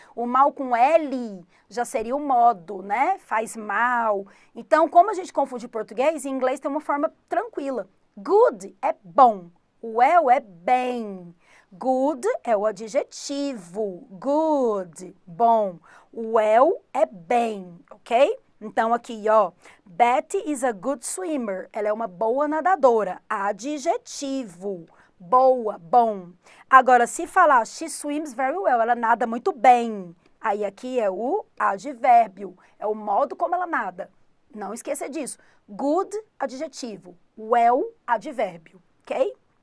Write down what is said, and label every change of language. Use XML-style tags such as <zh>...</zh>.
<pt>O mal com L já seria o modo, né? Faz mal. Então, como a gente confunde português, em inglês tem uma forma tranquila. Good é bom, well é bem. Good é o adjetivo, good, bom. Well é bem, ok? Então, aqui, ó,</pt> <en>Betty is a good swimmer.</en> <pt>Ela é uma boa nadadora. Adjetivo. Boa, bom. Agora, se falar</pt> <en>she swims very well,</en> <pt>ela nada muito bem. Aí, aqui é o advérbio. É o modo como ela nada. Não esqueça disso. Good, adjetivo. Well, advérbio. Ok?</pt>